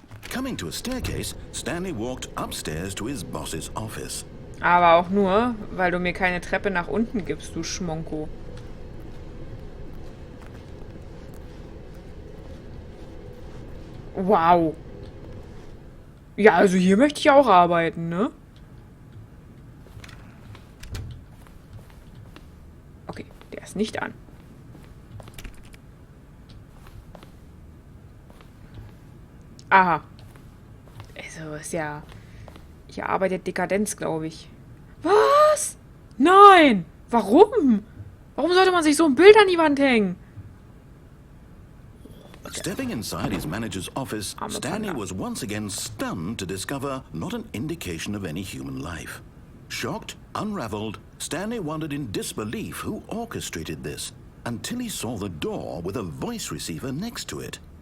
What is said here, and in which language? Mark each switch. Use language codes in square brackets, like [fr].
[en] Coming to a staircase, Stanley walked upstairs to his boss's office. [de] Aber auch nur, weil du mir keine Treppe nach unten gibst, du Schmonko. Wow. Ja, also hier möchte ich auch arbeiten, ne? Okay, der ist nicht an. Aha. Also, ist ja... Hier arbeitet Dekadenz, glaube ich. Was? Nein! Warum? Warum sollte man sich so ein Bild an die Wand hängen? [en] Stepping inside his manager's office, Stanley was once again stunned to discover not an indication of any human life. Shocked, unraveled, Stanley wondered in disbelief who orchestrated this, until he saw the door with a voice receiver next to it.